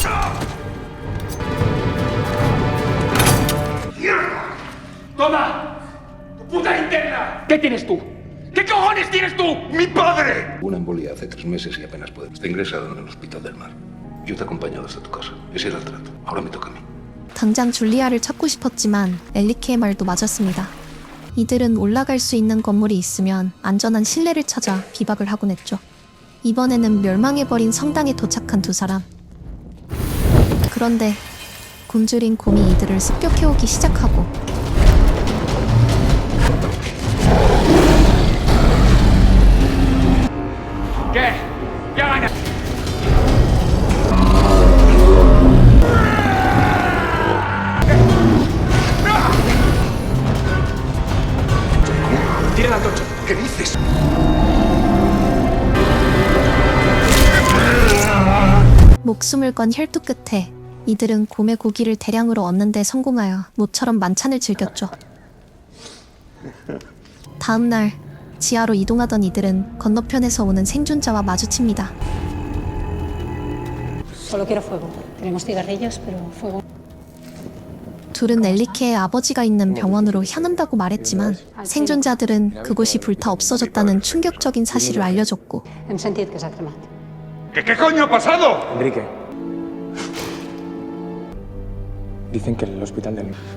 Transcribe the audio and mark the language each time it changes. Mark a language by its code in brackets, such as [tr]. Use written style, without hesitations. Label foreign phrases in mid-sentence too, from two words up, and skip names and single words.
[es] ¡Toma! ¡Tu puta linterna! ¿Qué tienes tú? ¿Qué cojones tienes tú? ¡Mi padre! Una embolia hace 3 meses y apenas puede. Está ingresado en el hospital del mar. Yo te he acompañado hasta tu casa. Ese era el trato. Ahora me toca a mí. [ko] 당장 줄리아를 찾고 싶었지만 엘리케의 말도 맞았습니다. 이들은 올라갈 수 있는 건물이 있으면 안전한 실내를 찾아 비박을 하곤 했죠. 이번에는 멸망해버린 성당에 도착한 두 사람. 그런데 굶주린 곰이 이들을 습격해오기 시작하고 [es] ¿Qué? ¡Ya gana! ¡Tira la antorcha! ¿Qué dices? [ko] 목숨을 건 혈투 끝에 이들은 곰의 고기를 대량으로 얻는 데 성공하여 모처럼 만찬을 즐겼죠. 다음 날 지하로 이동하던 이들은 건너편에서 오는 생존자와 마주칩니다. [es] Solo quiero fuego. Tenemos cigarrillos, pero fuego. [ko] 둘은 엘리케의 아버지가 있는 병원으로 향한다고 말했지만 생존자들은 그곳이 불타 없어졌다는 충격적인 사실을 알려줬고 [ca] Hem sentit que s'ha cremat. [es] ¿Qué coño ha pasado? Enrique. Dicen que el hospital del...